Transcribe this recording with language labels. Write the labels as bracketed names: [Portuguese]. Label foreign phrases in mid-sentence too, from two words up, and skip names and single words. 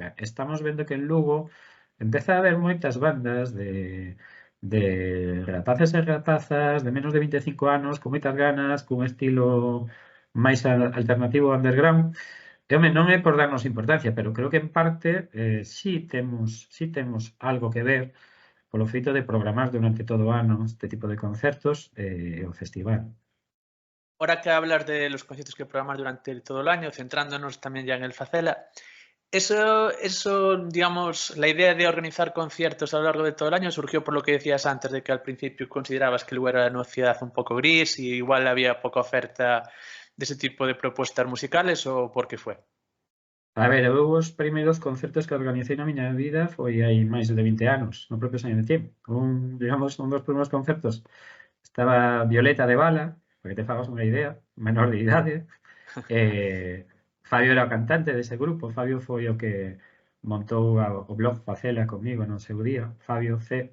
[Galician] Estamos vendo que en Lugo empeza a haber moitas bandas de rapaces e rapazas de menos de 25 anos, con moitas ganas, cun estilo máis alternativo underground. E, home, non é por darnos importancia, pero creo que en parte sí temos algo que ver polo feito de programar durante todo o ano este tipo de concertos e o festival. [Spanish] Ahora que hablas de los conciertos que programas durante todo el año, centrándonos también ya en el Facela, digamos, la idea de organizar conciertos a lo largo de todo el año surgió por lo que decías antes, de que al principio considerabas que Lugo era una ciudad un poco gris y igual había poca oferta de ese tipo de propuestas musicales, ¿o por qué fue? [Galician] A ver, eu os primeiros concertos que organicei na miña vida foi hai máis de 20 anos, no propio San Etienne. Digamos, un dos primeiros concertos estaba Violeta de Bala, para que te fagas unha idea, menor de idade. Fabio era o cantante dese grupo, Fabio foi o que montou o blog Facela comigo no seu día, Fabio C.